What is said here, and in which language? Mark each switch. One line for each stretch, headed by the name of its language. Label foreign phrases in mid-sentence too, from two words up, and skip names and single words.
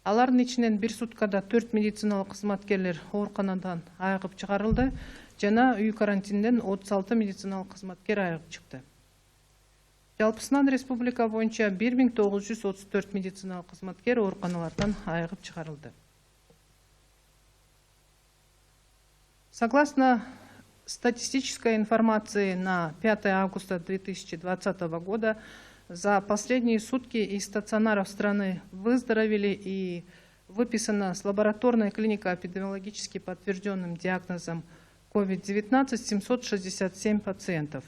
Kyrgyz: Алардын ичинен бир суткада 4 медициналык кызматкерлер ооруканадан айыгып чыгарылды жана үй карантинден 36 медициналык кызматкер айыгып чыкты. Жалпысынан республика боюнча 1934 медициналык кызматкер ооруканалардан айыгып чыгарылды.
Russian: Согласно статистической информации на 5 августа 2020 года, за последние сутки из стационаров страны выздоровели и выписано с лабораторной клинико-эпидемиологически подтвержденным диагнозом COVID-19 767 пациентов.